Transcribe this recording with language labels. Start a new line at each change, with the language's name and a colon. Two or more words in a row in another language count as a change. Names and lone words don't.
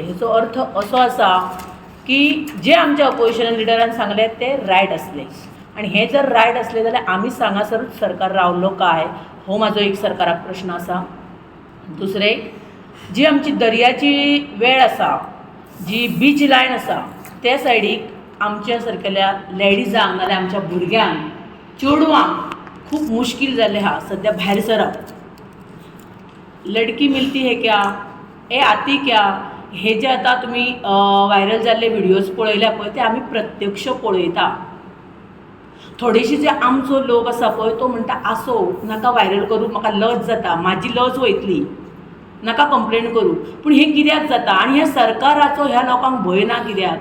Konkani: हेचो अर्थ असो आसा की जे आमच्या ऑपोजिशन लिडरान सांगले ते रायट असले आनी हे जर रायट असले जाल्यार आमी सांगासरूच सरकार रावल्लो काय, हो म्हाजो एक सरकाराक प्रश्न आसा. दुसरें, जी आमची दर्याची वेळ आसा, जी
English: beach line
Konkani: आसा, ते सायडीक आमच्या सारकेल्या लेडिजांक नाजाल्यार आमच्या भुरग्यांक, चेडवांक खूब मुश्कील जाल्लें आहा सद्या भायर सरप.
Hindi: लडकी मिलती है क्या, ए आती क्या,
Konkani: हे जे आतां तुमी व्हायरल जाल्ले व्हिडियोज पळयल्या पळय ते आमी प्रत्यक्ष पळयता. थोडेशे जे आमचो लोक आसा पळय तो म्हणटा आसो नाका व्हायरल करूं, म्हाका लज जाता, म्हाजी लज वयतली, नाका कंप्लेन करूं. पूण हें कित्याक जाता आनी हे सरकाराचो ह्या लोकांक भंय ना कित्याक?